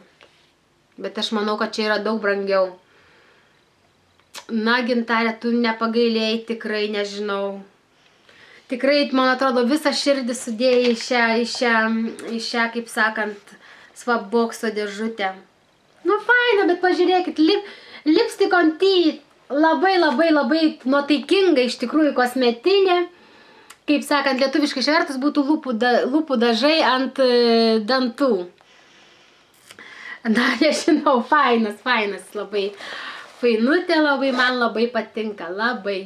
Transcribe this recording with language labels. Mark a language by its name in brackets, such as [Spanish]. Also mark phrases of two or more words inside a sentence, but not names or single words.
[Lithuanian] Bet aš manau, kad čia yra daug brangiau. Na, Gintarė, tu nepagailėjai, tikrai nežinau. Tikrai, man atrodo, visą širdį sudėjai į šią, kaip sakant, swapboxo dėžutę. Nu, faina, bet pažiūrėkit, [English] lipstick on teeth. [Lithuanian] Labai nuotaikinga, iš tikrųjų, kosmetinė. Kaip sakant, lietuviškai išvertus būtų lūpų dažai ant dantų. Na, nežinau, fainas, labai. Fainutė labai, man labai patinka, labai.